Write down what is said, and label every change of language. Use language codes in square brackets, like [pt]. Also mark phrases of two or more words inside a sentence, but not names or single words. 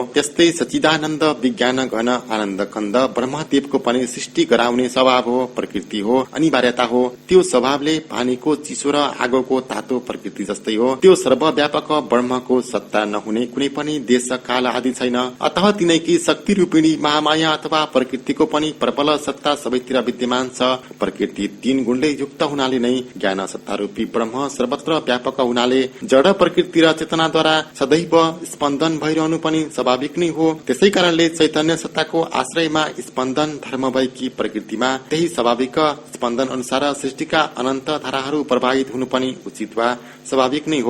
[ne] त्यस्तै सच्चिदानन्द विज्ञान घन आनन्द कन्द ब्रह्मदेवको पनि सृष्टि गराउने स्वभाव हो, प्रकृति हो, अनिवार्यता हो। त्यो स्वभावले पानीको चिसो र आगोको तातो प्रकृति जस्तै हो। त्यो सर्वव्यापक ब्रह्मको सत्ता नहुने कुनै पनि देश काल आदि छैन। अतः तिनैकी शक्ति रूपिणी महामाया अथवा प्रकृतिको पनि प्रबल सत्ता सबैतिर विद्यमान छ। प्रकृति 3 गुणले युक्त हुनाले नै ज्ञान सत्ता रूपी ब्रह्म सर्वत्र व्यापक हुनाले जड प्रकृति र चेतनाद्वारा सदैव स्पन्दन भइरहनु पनि स्वाभाविक नै हो। त्यसै कारणले चैतन्य सत्ताको आश्रयमा स्पन्दन धर्म भएकी प्रकृतिमा त्यही स्वाभाविक स्पन्दन अनुसार सृष्टिका अनन्त धाराहरू प्रवाहित हुनु पनि उचित वा स्वाभाविक नै हो।